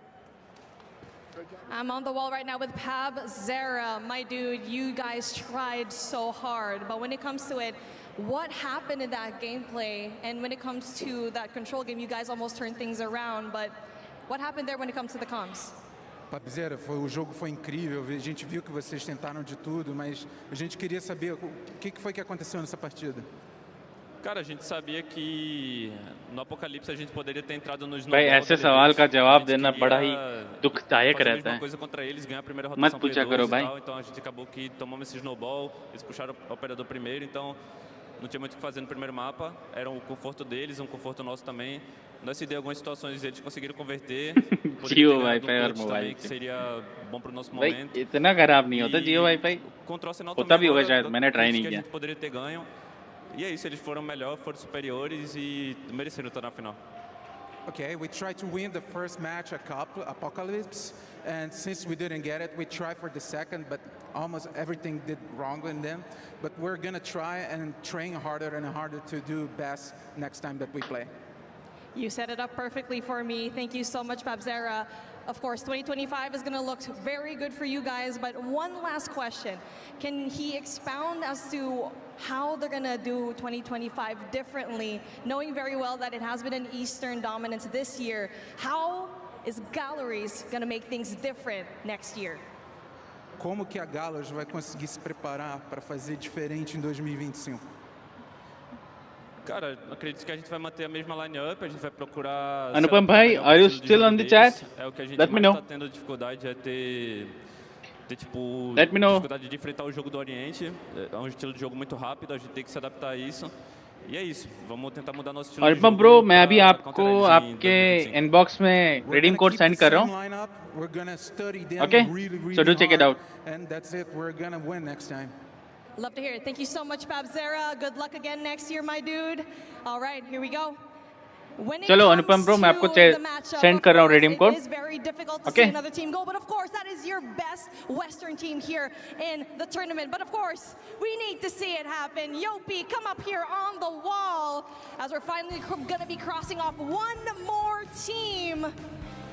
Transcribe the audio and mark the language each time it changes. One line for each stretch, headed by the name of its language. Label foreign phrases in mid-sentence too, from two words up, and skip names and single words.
English: I'm on the wall right now with Pab Zera. My dude, you guys tried so hard, but when it comes to it, what happened in that gameplay? And when it comes to that control game, you guys almost turned things around, but what happened there when it comes to the comms?
Portuguese: Papzera, o jogo foi incrível, a gente viu que vocês tentaram de tudo, mas a gente queria saber o que foi que aconteceu nessa partida. Cara, a gente sabia que no Apocalipse a gente poderia ter entrado nos
Hindi: भाई ऐसे सवाल का जवाब देना बड़ा ही दुखदायक रहता है
Portuguese: coisa contra eles, ganhar a primeira
Hindi: मत
Portuguese: rotação
Hindi: पूछा करो भाई
Portuguese: então a gente acabou que tomamos esse snowball, eles puxaram o operador primeiro, então não tinha muito o que fazer no primeiro mapa, era um conforto deles, um conforto nosso também. Nós se deu algumas situações eles conseguiram converter,
Hindi: जियो वाईफाई और मोबाइल
Portuguese: que seria bom para o nosso
Hindi: भाई
Portuguese: momento.
Hindi: इतना खराब नहीं होता जियो वाईफाई होता भी होगा शायद मैंने ट्राई नहीं किया
Portuguese: poderia ter ganho. E é isso, eles foram melhor, foram superiores e mereceram estar na final.
English: Okay, we tried to win the first match Apocalypse, and since we didn't get it, we tried for the second, but almost everything did wrong in them. But we're gonna try and train harder and harder to do best next time that we play. You set it up perfectly for me. Thank you so much, Babzera. Of course, 2025 is going to look very good for you guys, but one last question. Can he expound as to how they're going to do 2025 differently, knowing very well that it has been an Eastern dominance this year? How is Galorys going to make things different next year?
Portuguese: Como que a Galorys vai conseguir se preparar para fazer diferente em 2025? Cara, acredito que a gente vai manter a mesma line-up, a gente vai procurar...
English: Anupam bhai, are you still on the chat?
Portuguese: É o que a gente
English: Let me
Portuguese: mais
English: know.
Portuguese: tá tendo dificuldade, é ter tipo,
English: Let me know.
Portuguese: dificuldade de enfrentar o jogo do Oriente. É um estilo de jogo muito rápido, a gente tem que se adaptar a isso. E é isso, vamos tentar mudar nosso estilo de
English: Anupam
Portuguese: jogo.
English: bro,
Hindi: मैं अभी आपको आपके inbox में
English: redeem code send
Hindi: कर रहा हूँ.
English: Okay, so do check it out. And that's it, we're gonna win next time. Love to hear it. Thank you so much, Babzera. Good luck again next year, my dude. All right, here we go. When it
Hindi: चलो
English: comes
Hindi: अनुपम ब्रो मैं आपको
English: to the matchup,
Hindi: सेंड
English: of
Hindi: कर रहा हूँ
English: course, redeem code. It is very difficult to Okay. see another team go, but of course that is your best Western team here in the tournament. But of course, we need to see it happen. Yopi, come up here on the wall as we're finally going to be crossing off one more team.